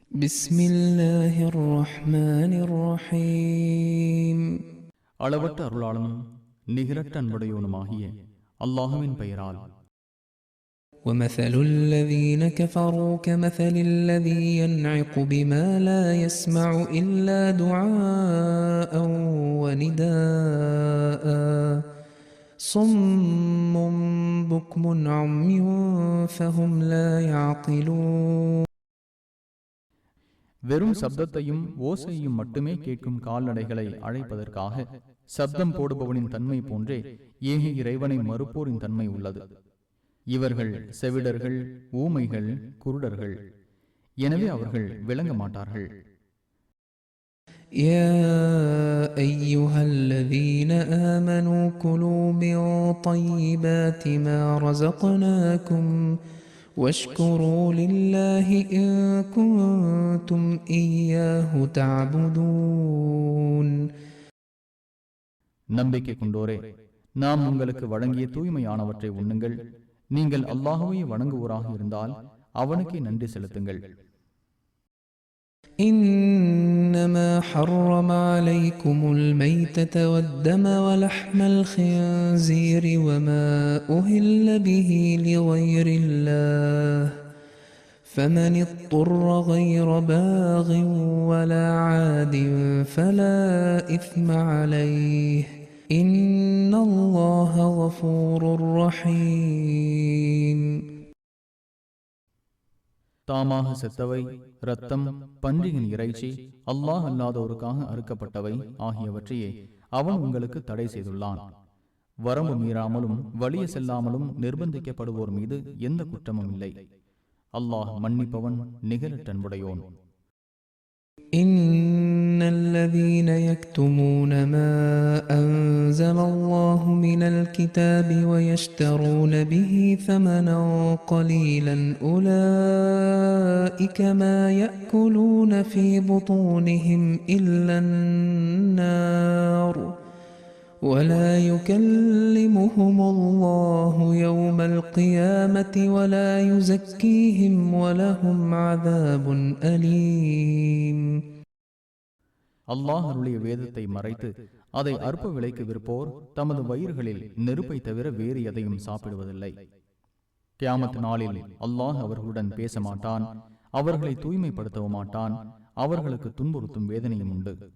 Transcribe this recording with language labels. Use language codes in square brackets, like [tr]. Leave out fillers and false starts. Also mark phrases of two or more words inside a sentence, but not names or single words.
[ar] بسم الله الرحمن الرحيم [ta] அளவற்ற அருளாளனும் நிகரற்ற அன்புடையோனுமாகிய அல்லாஹுவின் பெயரால். [ar] ومثل الذين كفروا كمثل الذي ينعق بما لا يسمع إلا دعاء ونداء صم بكم عمي فهم لا يعقلون. [ta] வெறும் சப்தத்தையும் ஓசையும் மட்டுமே கேட்கும் கால்நடைகளை அழைப்பதற்காக சப்தம் போடுபவனின் தன்மை போன்றே ஏகி இறைவனை மறுப்போரின் தன்மை உள்ளது. இவர்கள் செவிடர்கள், ஊமைகள், குருடர்கள். எனவே அவர்கள் விளங்க மாட்டார்கள். [ar] يا أيها الذين آمنوا كلوا من طيبات ما رزقناكم واشكروا لله إن كنتم إياه تعبدون. [ta] நம்பிக்கை கொண்டோரே, நாம் உங்களுக்கு வழங்கிய தூய்மையானவற்றை உண்ணுங்கள். நீங்கள் அல்லாஹ்வை வணங்குவோராக இருந்தால் அவனுக்கே நன்றி செலுத்துங்கள். [ar] إنما حرم عليكم الميتة والدم ولحم الخنزير وما أهل به لغير الله فمن اضطر غير باغ ولا عاد فلا إثم عليه إن الله غفور رحيم. [ta] தாமாக செத்தவை, இரத்தம், பன்றியின் இறைச்சி, அல்லாஹ் அல்லாதோருக்காக அறுக்கப்பட்டவை ஆகியவற்றையே அவன் உங்களுக்கு தடை செய்துள்ளான். வரம்பு மீறாமலும் வலிய செல்லாமலும் நிர்பந்திக்கப்படுவோர் மீது எந்த குற்றமும் இல்லை. அல்லாஹ் மன்னிப்பவன், நிகரற்றன்புடையோன். [ar] إن الذين يكتمون ما أنزل الله من الكتاب ويشترون به ثمنا قليلا أولئك ما يأكلون في بطونهم إلا النار ولا يكلمهم الله يوم القيامة ولا يزكيهم ولهم عذاب أليم. [ta] அல்லாஹ் அருளிய வேதத்தை மறைத்து அதை அற்ப விலைக்கு விற்போர் தமது வயிறுகளில் நெருப்பை தவிர வேறு எதையும் சாப்பிடுவதில்லை. கியாமத் நாளில் அல்லாஹ் அவர்களுடன் பேச மாட்டான், அவர்களை தூய்மைப்படுத்தவும் மாட்டான். அவர்களுக்கு துன்புறுத்தும் வேதனையும் உண்டு.